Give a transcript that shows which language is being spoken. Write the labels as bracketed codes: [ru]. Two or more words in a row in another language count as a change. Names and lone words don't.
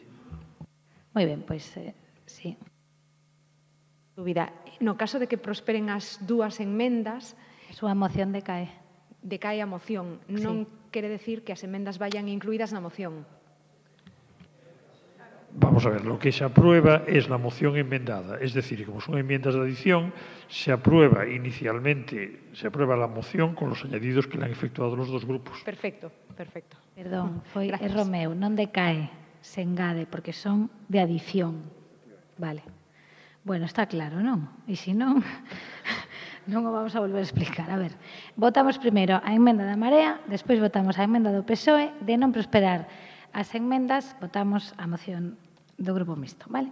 [gl] Moi ben, pois, sí. Dúbida. No caso de que prosperen as dúas enmendas, a súa moción decae. Decae a moción. Non quere decir que as enmendas vayan incluídas na moción. [es] Vamos a ver, lo que se aprueba es la moción enmendada. Es decir, como son enmiendas de adición, se aprueba inicialmente, se aprueba la moción con los añadidos que le han efectuado los dos grupos. Perfecto, perfecto. [gl] Perdón, foi erro meu, non decae, se engade, porque son de adición. Vale. Bueno, está claro, non? E se non, non o vamos a volver a explicar. A ver, votamos primeiro a emenda da Marea, despois votamos a emenda do PSOE, de non prosperar as enmendas, votamos a moción do Grupo Mixto, vale?